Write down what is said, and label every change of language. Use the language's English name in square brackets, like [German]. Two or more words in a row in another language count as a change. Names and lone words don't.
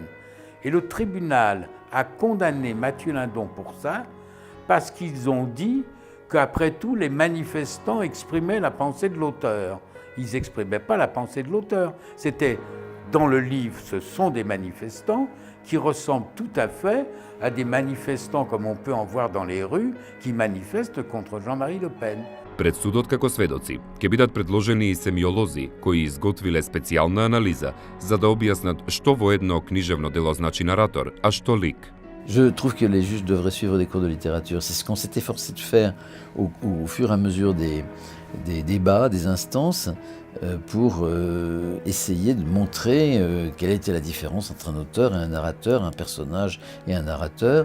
[French] Et le tribunal a condamné Mathieu Lindon pour ça, parce qu'ils ont dit qu'après tout, les manifestants exprimaient la pensée de l'auteur. Ils n'exprimaient pas la pensée de l'auteur. C'était, dans le livre, ce sont des manifestants qui ressemblent tout à fait à des manifestants comme on peut en voir dans les rues, qui manifestent contre Jean-Marie Le Pen. [Macedonian] Пред судот како сведоци ќе бидат предложени и семиолози кои изготвиле специјална анализа за да објаснат што во едно книжевно дело значи наратор, а што лик. [French] Je trouve que les juges devraient suivre des cours de littérature. C'est ce qu'on s'est efforcé de faire au fur et à mesure des débats, des instances, pour essayer de montrer quelle était la différence entre un auteur et un narrateur, un personnage et un narrateur.